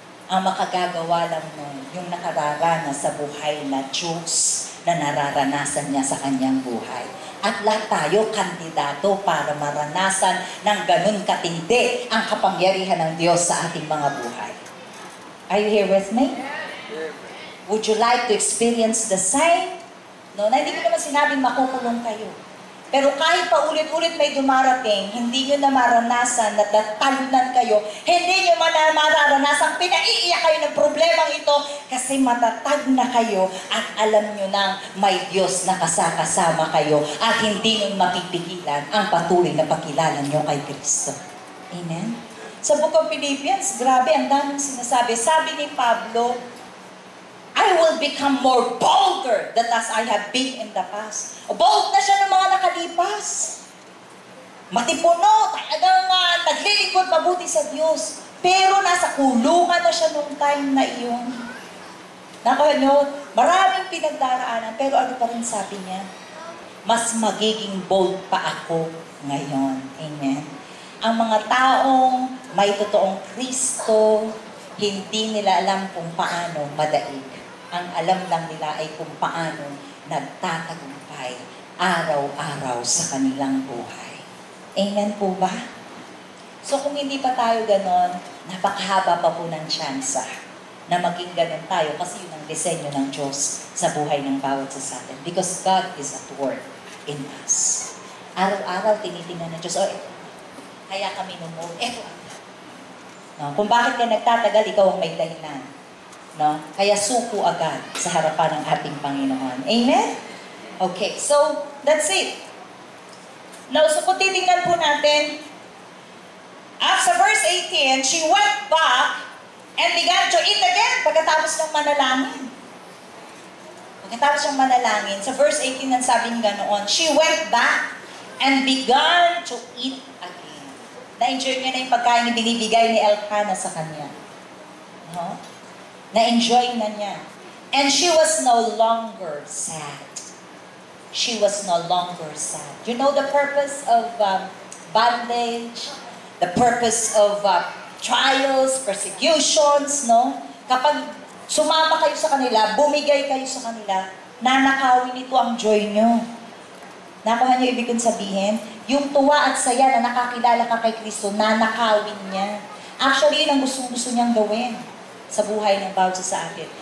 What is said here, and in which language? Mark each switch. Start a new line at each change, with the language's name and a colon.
Filipino: Ang makagagawa lang nun, yung nakararanas sa buhay na Diyos na nararanasan niya sa kanyang buhay. At lahat tayo kandidato para maranasan ng ganun katindi ang kapangyarihan ng Diyos sa ating mga buhay.
English: Are you here with me? Would you like to experience the same?
Filipino: No, na hindi ko naman sinabing makukulong kayo. Pero kahit pa ulit-ulit may dumarating, hindi nyo na maranasan na talunan kayo, hindi nyo mararanasan, pinaiiyak kayo ng problemang ito, kasi kasi matatag na kayo at alam nyo na may Diyos na kasama kayo at hindi nyo mapipigilan ang patuloy na pagkilala nyo kay Kristo. Amen? Sa Book of Philippians, grabe, ang daming sinasabi. Sabi ni Pablo,
English: I will become more bolder than as I have been in the past.
Filipino: Bold na siya ng mga nakalipas. Matipuno, talagang naglilingkod mabuti sa Diyos. Pero nasa kulungan na siya nung time na iyon. Nakuha nyo, maraming pinagdaraanan, pero ano pa rin sabi niya? Mas magiging bold pa ako ngayon. Amen. Ang mga taong may totoong Kristo, hindi nila alam kung paano madaig. Ang alam lang nila ay kung paano nagtatagumpay araw-araw sa kanilang buhay. Amen po ba? So kung hindi pa tayo ganon, napakahaba pa po ng tsansa na maging ganon tayo kasi yun ang disenyo ng Diyos sa buhay ng bawat isa sa atin.
English: Because God is at work in us.
Filipino: Araw-araw tinitingnan ng Diyos, kaya kami nung eto. No? Kung bakit ka nagtatagal, ikaw ang may dahilan. No? Kaya suko agad sa harapan ng ating Panginoon.
English: Amen? Okay, so that's it. Now, so
Filipino: kung titingnan po natin,
English: after verse 18, she went back and began to eat again
Filipino: pagkatapos ng manalangin. Pagkatapos ng manalangin,
English: sa verse 18
Filipino: ang sabi nga noon,
English: she went back and began to eat again.
Filipino: Na-enjoy niya na yung pagkain na binibigay ni Elkanah sa kanya. No? Na-enjoy na niya.
English: And she was no longer sad. She was no longer sad. You know the purpose of bondage, the purpose of trials, persecutions, no?
Filipino: Kapag sumama kayo sa kanila, bumigay kayo sa kanila, nanakawin ito ang joy nyo. Nakuha niyo ibig kong sabihin? Yung tuwa at saya na nakakilala ka kay Kristo, nanakawin niya. Actually, yun ang gusto niyang gawin sa buhay ng bawat sa atin.